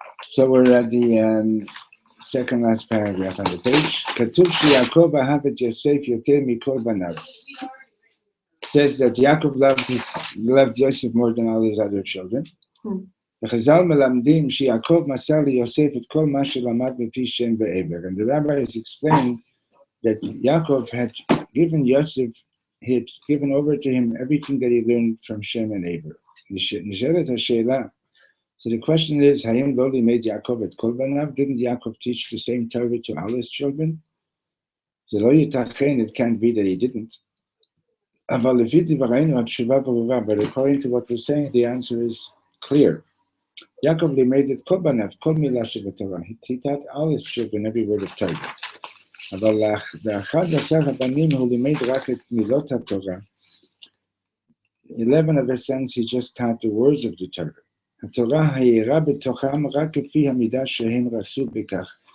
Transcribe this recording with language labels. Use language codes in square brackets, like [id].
[en] So we're at the second last paragraph on the page. [he] Katuv sheYaakov ahav et Yosef yoter mikol banav. [en] It says that Yaakov loved Yosef more than all his other children. [he] וחז"ל מלמדים שיעקב מסר ליוסף את כל מה שלמד מפי שם ועבר. [en] And the rabbis explained that Yaakov had given Yosef, he had given over to him everything that he learned from Shem and Eber. [he] נשאלת השאלה, [en] so the question is, [he] האם לא לימד יעקב את כל בניו? [en] Didn't Yaakov teach the same Torah to all his children? [he] זה לא ייתכן, [en] it can't be that he didn't. [he] אבל לפי דברינו התשובה ברורה, [en] but according to what we're saying, the answer is clear. [he] Yaakov לימד את כל בניו, כל מילה שבתורה. [en] He taught all his children every word of Torah. [he] אבל ל-11 הבנים הוא לימד רק את מילות התורה. [en] 11 of his sons, he just taught the words of the Torah. [he] התורה האירה בתוכם רק כפי המידה שהם רצו בכך.